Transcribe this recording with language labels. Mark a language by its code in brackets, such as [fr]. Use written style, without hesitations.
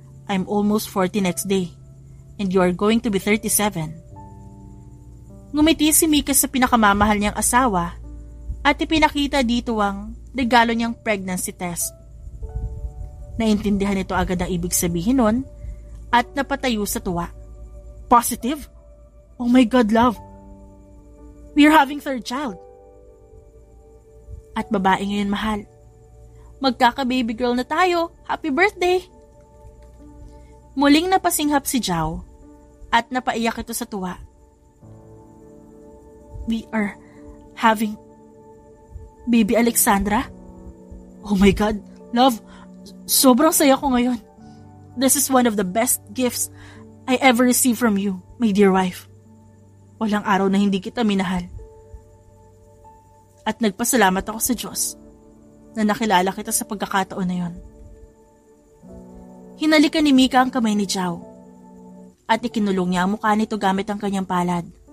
[en] I'm almost 40 next day and you are going to be 37. [tl] Ngumiti si Mika sa pinakamamahal niyang asawa at ipinakita dito ang regalo niyang pregnancy test. Naintindihan nito agad ang ibig sabihin nun at napatayo sa tuwa. [en] Positive? Oh my God, love! We're having 3rd child. [tl] At babae ngayon, mahal. Magkaka-baby girl na tayo. [en] Happy birthday! [tl] Muling napasinghap si Zhao at napaiyak ito sa tuwa. [en] We are having baby Alexandra? Oh my God, love! [tl] Sobrang saya ko ngayon. [en] This is one of the best gifts I ever received from you, my dear wife. [tl] Walang araw na hindi kita minahal. At nagpasalamat ako sa Diyos na nakilala kita sa pagkakataon na yon. Hinalikan ni Mika ang kamay ni Zhao at ikinulong niya ang mukha nito gamit ang kanyang palad.